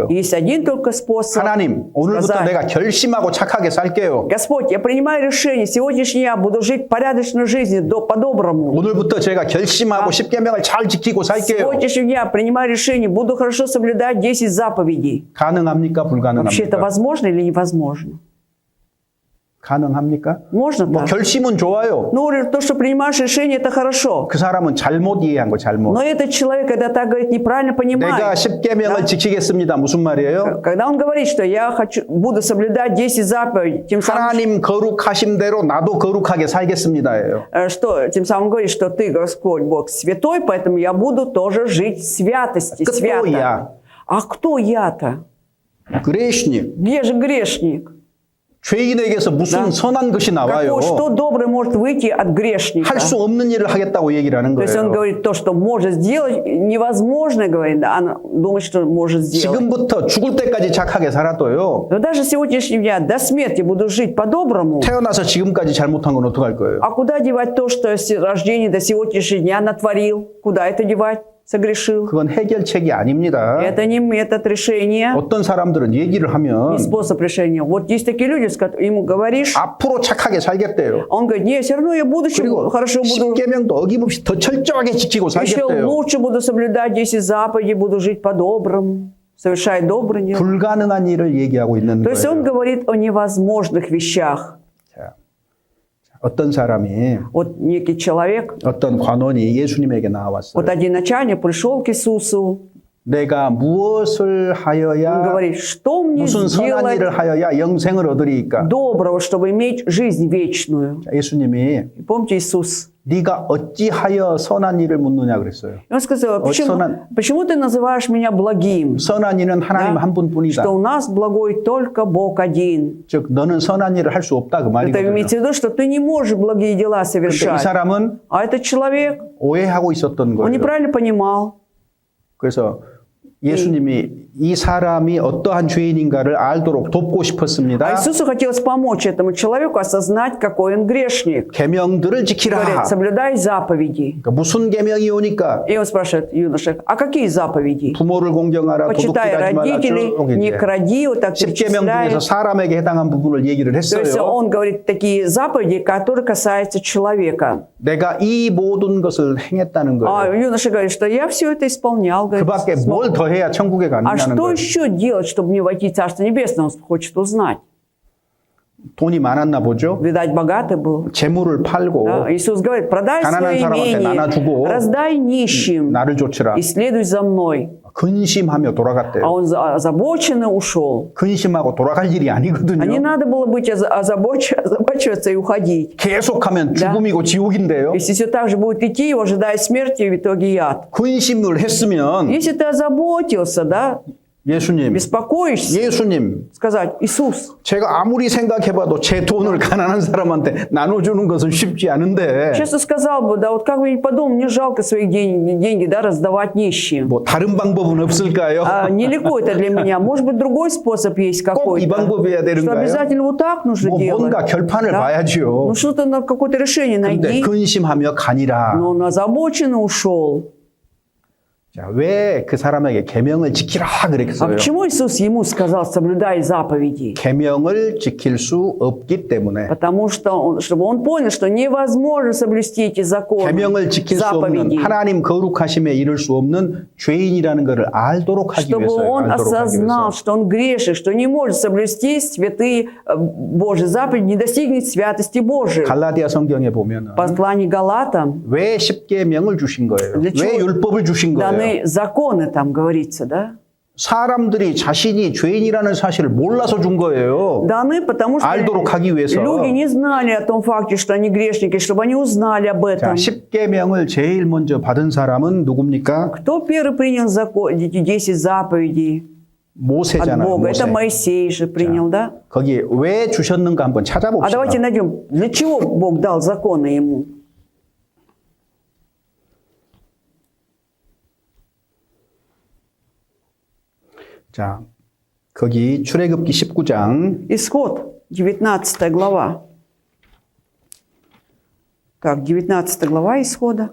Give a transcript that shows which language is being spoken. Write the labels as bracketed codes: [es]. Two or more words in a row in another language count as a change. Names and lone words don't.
[ru] Есть один только способ [ko] 하나님, 오늘부터 [ru] сказать: [ko] 내가 결심하고 착하게 살게요. [ru] Господь, я принимаю решение, сегодняшний я буду жить порядочной жизнью, по-доброму. [ko] 오늘부터 제가 결심하고 십계명을 잘 지키고 살게요. [ru] Сегодняшний я принимаю решение, буду хорошо соблюдать 10 заповедей. [ko] 가능합니까? [ru] Вообще это [ko] 불가능합니까? [ru] возможно или невозможно? [ko] 가능합니까? [ru] Можно [ko] 뭐 [ru] так? [ko] 결심은 좋아요. [ru] Ну, то, что принимаешь решение, это хорошо. [ko] 그 사람은 잘못 이해한 거 잘못. [ru] Но этот человек, когда так говорит, неправильно [ko] 내가 [ru] понимает. [ko] 십계명을 지키겠습니다. 무슨 말이에요? [ru] Когда он говорит, что я буду соблюдать 10 заповедей, тем самым, [ko] 하나님 거룩하심대로 나도 거룩하게 살겠습니다예요. [ru] что, тем самым говорит, что ты, Господь Бог, святой, поэтому я буду тоже жить в святости, Кто свято. я? А кто я-то? [ko] 그레시님, [ru] Где же грешник? [ko] 죄인에게서 무슨 선한 것이 나와요? [ru] Что доброе может выйти от грешника? [ko] 할 수 없는 일을 하겠다고 얘기를 하는 [ru] То есть он [ko] 거예요. [ru] говорит, то, что может сделать, невозможно, говорит, а она думает, что может сделать. [ko] 지금부터 죽을 때까지 착하게 살아도요. [ru] Но даже сегодняшнего дня, до смерти буду жить по-доброму. [ko] 태어나서 지금까지 잘못한 건 어떡할 거예요? [ru] А куда девать то, что с рождения до сегодняшнего дня натворил? Куда это девать? Согрешил? [ko] 그건 해결책이 아닙니다. [ru] Это не метод решения, [ko] 어떤 사람들은 얘기를 하면 [ru] не способ решения. Вот есть такие люди, с которыми ему говоришь, [ko] 앞으로 착하게 살겠대요. [ru] а он говорит, нет, все равно я будущем [ko] 그리고 [ru] хорошо буду, [ko] 십계명도 어김없이 더 철저하게 지키고 [ru] еще [ko] 살겠대요. [ru] лучше буду соблюдать 10 заповедей, буду жить по-доброму, совершать добрые дела. [ko] 불가능한 일을 얘기하고 있는 [ru] То есть он [ko] 거예요. [ru] говорит о невозможных вещах. [ko] 자, 어떤 사람이 [ru] Вот некий человек, [ko] 어떤 관원이 예수님에게 나왔어요. [ru] вот один начальник пришел к Иисусу, [ko] 내가 무엇을 [ru] он [ko] 하여야 [ru] говорит, что мне [ko] 무슨 선한 [ru] сделать [ko] 일을 하여야 영생을 얻으리까? [ru] доброго, чтобы иметь жизнь вечную. [ko] 자, 예수님이 [ru] И помните Иисус? [ko] 네가 어찌하여 선한 일을 묻느냐 그랬어요. [ru] И он сказал, почему ты называешь меня благим? [ko] 선한 일은 하나님 [ru] Да? [ko] 한 분뿐이다. [ru] Что у нас благой только Бог один. [ko] 즉 너는 선한 일을 할 수 없다 그 [ru] Это [ko] 말이거든요. [ru] имеется в виду, что ты не можешь благие дела [ko] 근데 이 [ru] совершать. [ko] 사람은 [ru] А этот человек, [ko] 오해하고 있었던 [ru] он [ko] 거예요. [ru] неправильно понимал. [ko] 그래서 예수님이 이 사람이 어떠한 죄인인가를 알도록 돕고 [ru] А [ko] 싶었습니다. [ru] Иисусу хотелось помочь этому человеку осознать, какой он грешник. [ko] 계명들을 지키라. [ru] Говорит, соблюдай заповеди. [ko] 그러니까 무슨 계명이 오니까 [ru] И он спрашивает юноша, а какие заповеди? [ko] 부모를 공경하라, [ru] Почитай [ko] 도둑질하지 마라, [ru] родителей, [ko] 쭉 [ru] не [ko] 이제 [ru] кради, вот так [ko] 10계명 [ru] перечисляет. [ko] 중에서 사람에게 해당한 부분을 얘기를 [ru] То есть [ko] 했어요. [ru] он говорит такие заповеди, которые касаются человека. [ko] 내가 이 모든 것을 행했다는 [ru] А [ko] 거예요. [ru] юноша говорит, что я все это исполнял. Говорит, [ko] 그밖에 [ru] смог. [ko] 뭘 더 해야 천국에 [ru] А [ko] 가느냐는 [ru] что [ko] 거예요. [ru] еще делать, чтобы мне войти в Царство Небесное? Он хочет узнать. [ko] 돈이 많았나 보죠. [ru] Видать, богатый был. [ko] 재물을 팔고 [ru] Да? Иисус говорит, продай [ko] 가난한 [ru] свое [ko] 사람한테 [ru] имение, [ko] 나눠주고 [ru] раздай нищим [ko] 나를 쫓으라. [ru] и следуй за мной. [ko] 근심하며 돌아갔대요. [ru] А он озабоченно ушел. [ko] 근심하고 돌아갈 일이 [ru] А не [ko] 아니거든요. [ru] надо было быть озабочиваться и уходить. [ko] 계속하면 죽음이고 지옥인데요. [ru] Если все так же будет идти, его ожидает смерть и в итоге яд. [ko] 근심을 했으면 [ru] Если ты озаботился, да, [ko] 예수님, [ru] беспокоишься, [ko] 예수님, [ru] сказать: Иисус, [ko] 제가 아무리 생각해봐도 제 돈을 가난한 사람한테 나눠주는 것은 쉽지 않은데 [ru] честно сказал бы, да вот как бы ни подумал, мне жалко своих деньги, да, раздавать нищим. [ko] 뭐 다른 방법은 없을까요? [ru] Нелегко это для меня. Может быть, другой способ есть [ko] 꼭 이 [ru] какой-то. [ko] 방법이어야 [ru] Что [ko] 되는가요? [ru] обязательно вот так нужно [ko] 뭐 [ru] делать. [ko] 뭔가 결판을 [ru] Да? [ko] 봐야지요. [ru] Ну что-то, какое-то решение [ko] 근데 [ru] найди. [ko] 근심하며 가니라. [ru] Но он озабоченно ушел. [ko] 자, 왜 그 사람에게 계명을 지키라 [ru] А [ko] 그랬어요? [ru] почему Иисус ему сказал: соблюдай заповеди? [ko] 계명을 지킬 수 없기 때문에. [ru] Потому что, чтобы он понял, что невозможно соблюсти эти законы, [ko] 계명을 지킬 수 없는 [ru] заповеди. [ko] 하나님 거룩하심에 이를 수 없는 죄인이라는 것을 알도록 하기 [ru] Чтобы [ko] 위해서요. [ru] он [ko] 알도록 하기 [ru] осознал, [ko] 위해서. [ru] что он грешит, что не может соблюсти святые Божьи заповеди, не достигнет святости Божией. [ko] 갈라디아 성경에 보면은 [ru] В послании Галатам [ko] 왜 십계명을 주신 거예요? [ru] для [ko] 왜 [ru] чего [ko] 율법을 주신 거예요? [ru] даны законы, там говорится, да? [ko] 사람들이 자신이 죄인이라는 사실을 몰라서 준 거예요. [ru] Даны, потому что [ko] 알도록 하기 위해서. [ru] люди не знали о том факте, что они грешники, чтобы они узнали об [ko] 자, [ru] этом. [ko] 십계명을 제일 먼저 받은 사람은 누굽니까? [ru] Кто первый принял эти 10 заповедей от [ko] 모세잖아요. [ru] Бога? [ko] 모세. [ru] Это Моисей же принял, да? [ko] 거기 왜 주셨는가 한번 [ru] А [ko] 찾아봅시다. [ru] давайте найдем, для чего Бог дал законы ему. [ko] 자, 거기 출애굽기 19장 [ru] Исход, 19 глава. Так, 19 глава Исхода,